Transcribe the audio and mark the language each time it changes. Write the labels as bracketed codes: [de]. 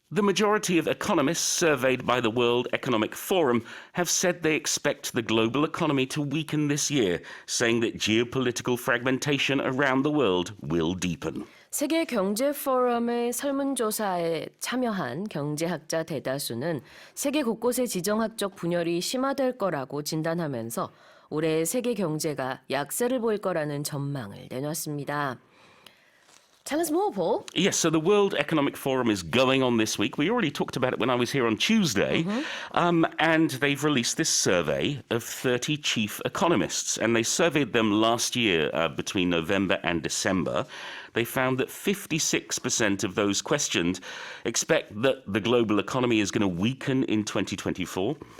[en] The majority of economists surveyed by the World Economic Forum have said they expect the global economy to weaken this year, saying that geopolitical fragmentation around the world will deepen. [ko] 세계경제포럼의 설문조사에 참여한 경제학자 대다수는 세계 곳곳의 지정학적 분열이 심화될 거라고 진단하면서 올해 세계 경제가 약세를 보일 거라는 전망을 내놨습니다. [en] Tell us more, Paul. Yes, so the World Economic Forum is going on this week. We already talked about it when I was here on Tuesday. And they've released this survey of 30 chief economists. And they surveyed them last year between November and December. They found that 56% of those questioned expect that the global economy is going to weaken in 2024.